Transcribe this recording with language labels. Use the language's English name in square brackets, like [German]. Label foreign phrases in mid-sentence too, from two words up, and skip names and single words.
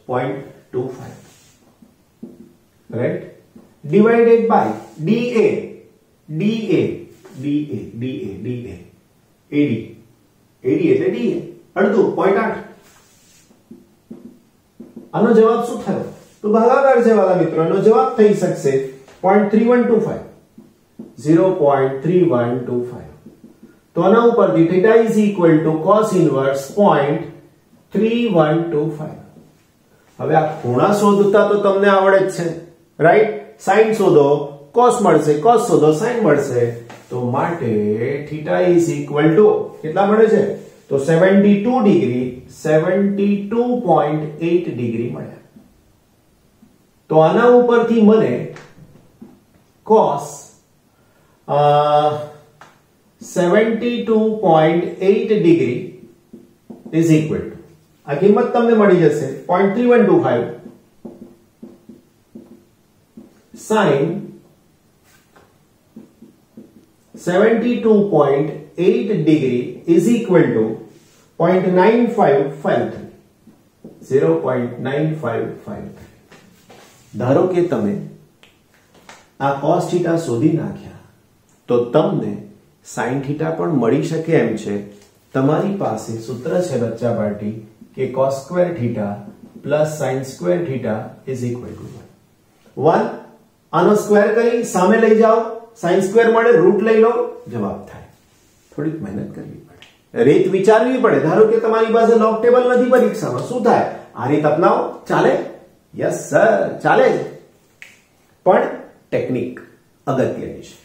[Gujarati] 0.25 [English] right divided by [Gujarati] DA AD એટલે DA અડધું 0.8 આનો જવાબ શું થયો તો ભાગાકાર છે વાલા મિત્રો એનો જવાબ થઈ શકશે 0.3125 તો આના ઉપરથી θ [English] is equal to cos inverse [Gujarati] 0.3125 હવે આ ખૂણા શોધતા તો તમને આવડે જ છે રાઈટ sin શોધો cos મળશે cos શોધો sin મળશે તો માટે θ [English] is equal to [Gujarati] કેટલા મળે છે તો 72 ડિગ્રી 72.8 ડિગ્રી મળ્યા તો આના ઉપરથી મને cos 72.8 ડિગ્રી [English] is equal to [Gujarati] આ કિંમત તમને મળી જશે 0.3125 [English] sin 72.8 degree is equal to [Gujarati] 0.9553. 0.9553. ધારો કે તમે આ cos θ શોધી નાખ્યા તો તમને sin θ પણ મળી શકે એમ છે. તમારી પાસે સૂત્ર છે બચ્ચા પાર્ટી કે [English] cos square θ plus sin square θ is equal to [Gujarati] 1. આનો સ્ક્વેર કરી સામે લઈ જાઓ, [English] sin square [Gujarati] મળે, રૂટ લઈ લો, જવાબ થાય. થોડીક મહેનત કરવી પડે, રીત વિચારવી પડે. ધારો કે તમારી પાસે [English] log table [Gujarati] નથી પરીક્ષામાં, શું થાય? આ રીત અપનાવો, ચાલે? [English] yes sir, [Gujarati] ચાલે. પણ ટેકનિક અગત્યની છે.